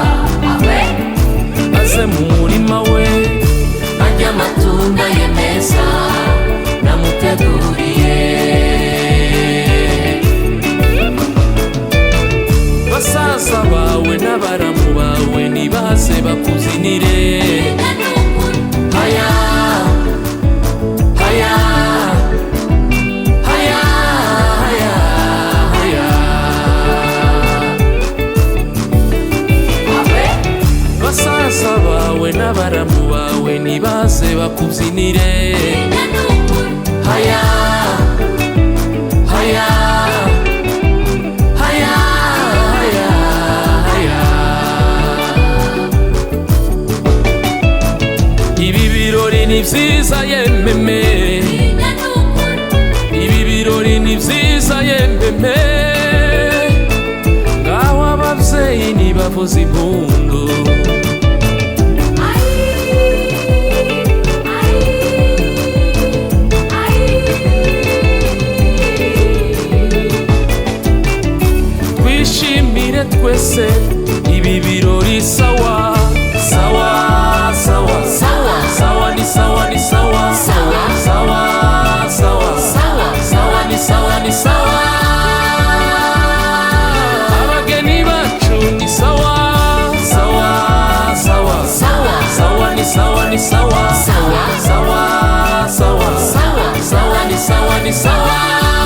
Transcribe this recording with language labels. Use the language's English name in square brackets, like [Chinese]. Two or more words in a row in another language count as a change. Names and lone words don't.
[Rundi] Aze mu murima we arya amatunda ye meza namuteguriye. Basaza bawe n'abaramu bawe nibaze bakuzinire. Haya haya haya haya haya. Basaza bawe n'abaramu bawe nibaze bakuzinire. Haya haya haya haya haya. Ibi birori ni vyiza yememe, ibi birori ni vyiza yememe, ngaho abavyeyi nibavuza impundu. Twishimire twese ibi birori [Swahili] sawa sawa sawa sawa sawa ni sawa ni sawa sawa sawa sawa sawa sawa ni sawa ni sawa. [Rundi] Abageni bacu [Swahili] ni sawa sawa sawa sawa sawa ni sawa ni sawa sawa sawa sawa sawa sawa ni sawa ni sawa.